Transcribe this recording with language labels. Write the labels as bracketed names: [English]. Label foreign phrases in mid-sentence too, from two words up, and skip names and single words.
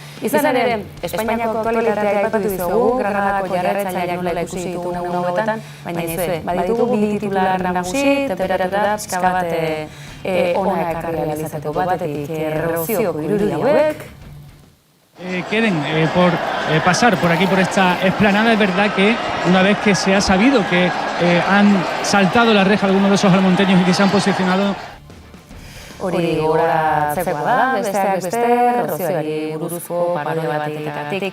[Basque] Izan ere, Espainiako aktualitatea aipatu dizugu, Granadako jarraitzaileak nola ikusi ditugun egun hauetan, baina izue, baditugu bi titular nagusi, temperatura pixka bat ona ekarri ahal izateko batetik Rozioko irudi hauek. [Spanish] Quieren pasar por aquí, por esta explanada. Es verdad que una vez que se ha sabido que han saltado la reja algunos de esos almonteños y que se han posicionado... [Basque] Hori gogoratzekoa da, besteak beste, Rozioari buruzko parodia batetik.